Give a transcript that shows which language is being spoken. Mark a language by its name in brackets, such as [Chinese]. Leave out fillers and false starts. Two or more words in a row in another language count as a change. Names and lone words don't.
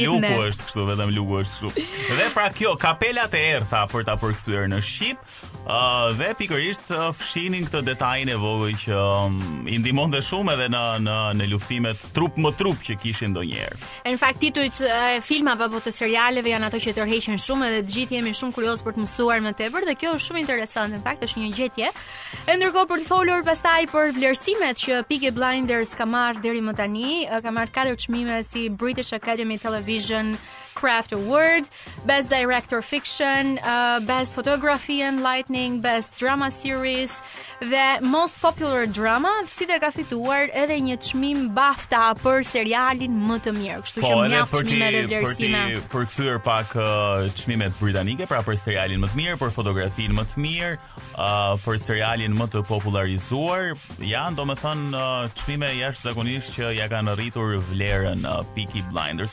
[Albanian] Vetëm luku është kështu, vetëm luku është kështu. Dhe pra kjo kapelat e errta për ta përkthyer në shqip, dhe pikërisht fshinin këtë detajin e vogël që i ndihmonte shumë edhe në luftimet trup më trup që kishin ndonjëherë. Në fakt titujt e filmave apo të serialeve janë ato që tërheqin shumë edhe të gjithë jemi shumë kurioz për të mësuar më tepër dhe kjo është shumë interesante. Në fakt është një gjetje. E ndërkohë për të folur pastaj për vlerësimet që Peaky Blinders ka marrë deri më tani, ka marrë 4 çmime si [English] British Academy Television Craft Award, Best Director Fiction, Best Photography and Lighting, Best Drama Series [Albanian] dhe [English] Most Popular Drama, [Albanian] si dhe ka fituar edhe një çmim BAFTA për serialin më të mirë. Kështu që mjaft çmime dhe vlerësime. Për kthyer pak çmimet britanike, pra për serialin më të mirë, për fotografinë më të mirë, për serialin më të popularizuar, janë domethënë çmime jashtëzakonisht që ja kanë arritur vlerën Peaky Blinders.